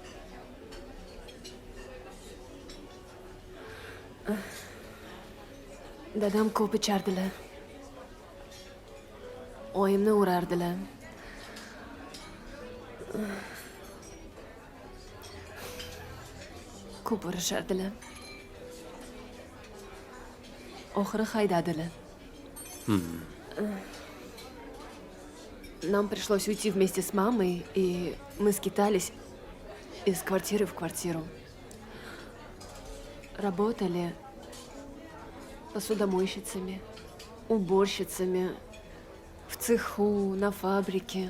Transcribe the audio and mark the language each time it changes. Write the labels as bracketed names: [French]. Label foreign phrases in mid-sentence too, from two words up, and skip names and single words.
[Uzbek] Dadam ko'p ichardilar. Oyimni urardilar. Ko'p urishardilar. Oxiri haydadilar. [Russian] Нам пришлось уйти вместе с мамой, и мы скитались из квартиры в квартиру. Работали посудомойщицами, уборщицами, в цеху, на фабрике.